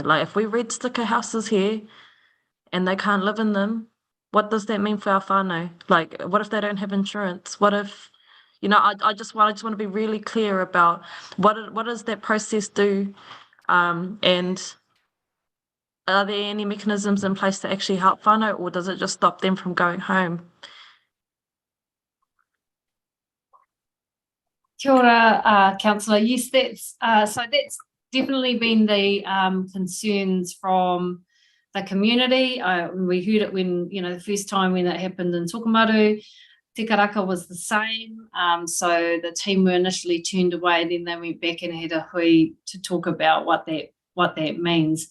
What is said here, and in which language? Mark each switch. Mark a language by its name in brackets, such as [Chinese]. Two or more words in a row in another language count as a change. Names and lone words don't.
[English] Like if we red sticker houses here and they can't live in them, what does that mean for our whānau? Like, what if they don't have insurance? What if, you know, I just want to be really clear about what does that process do? And are there any mechanisms in place to actually help whānau, or does it just stop them from going home? [Māori] Kia ora, [English] Councillor. Yes, that's definitely been the concerns from the community. We heard it when, you know, the first time when it happened in Tokomaru. Te Karaka was the same. So the team were initially turned away, then they went back and had a hui to talk about what that means.